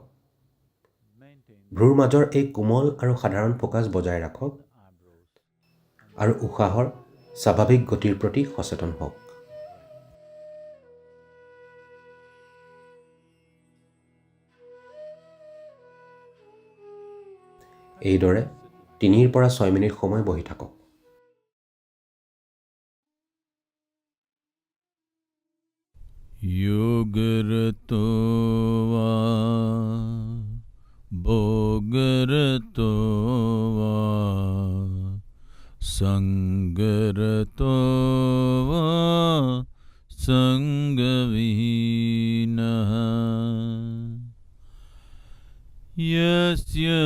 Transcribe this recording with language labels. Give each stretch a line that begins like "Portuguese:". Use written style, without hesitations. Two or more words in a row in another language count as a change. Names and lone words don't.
Assamese: ভ্ৰূৰ মাজৰ এই কোমল আৰু সাধাৰণ ফ'কাছ বজাই ৰাখক আৰু উশাহৰ স্বাভাৱিক গতিৰ প্ৰতি সচেতন হওক। এইদৰে 3 পৰা 6 মিনিট সময় বহি থাকক।
Sanskrit: योगरतो वा भोगरतो वा संगरतो वा संगविहीनः यस्य